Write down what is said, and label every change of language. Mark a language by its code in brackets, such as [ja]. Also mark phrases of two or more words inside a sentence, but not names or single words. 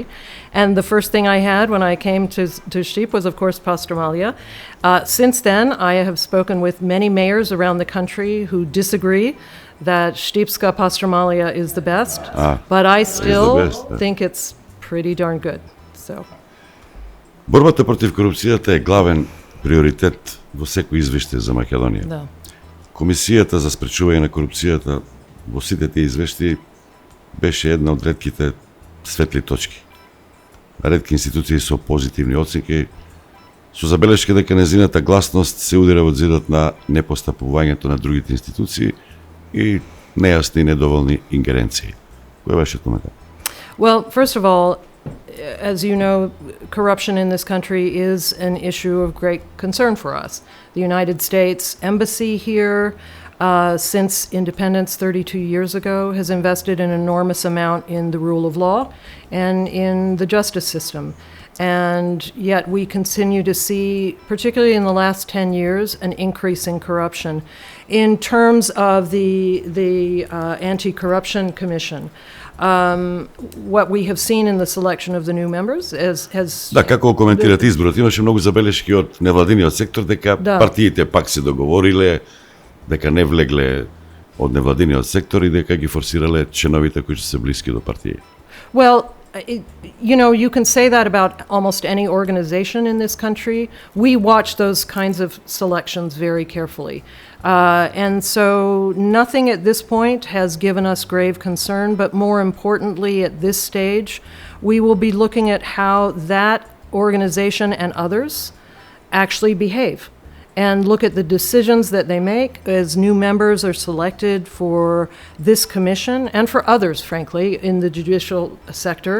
[en] And the first thing I had when I came to Stip was, of course, Pastramaliya. Since then, I have spoken with many mayors around the country who disagree that Stipska Pastramaliya is the best, but I still think it's pretty darn good. So. [mk] Борбата против корупцијата е главен приоритет во секој извештај за Македонија. Да. Комисијата за спречување на корупцијата во сите тие извештаи беше една од ретките светли точки. Ретки институции со позитивни оценки, со забелешка дека незината гласност се удира во зидот на непостапувањето на другите институции и нејасни и недоволни ингеренции. Кој е вашиот коментар? [en] Well, first of all, as you know, corruption in this country is an issue of great concern for us. The United States Embassy here, since independence 32 years ago, has invested an enormous amount in the rule of law and in the justice system. And yet we continue to see, particularly in the last 10 years, an increase in corruption. In terms of the Anti-Corruption Commission, what we have seen in the selection of the new members has... [mk] Да, како коментирате изборот? Имаше многу забелешки од невладиниот сектор дека партиите пак се договориле, дека не влегле од невладиниот сектор и дека ги форсирале членовите кои се блиски до партии. [en] Well, you know, you can say that about almost any organization in this country. We watch those kinds of selections very carefully. And so nothing at this point has given us grave concern, but more importantly at this stage, we will be looking at how that organization and others actually behave and look at the decisions that they make as new members are selected for this commission and for others, frankly, in the judicial sector.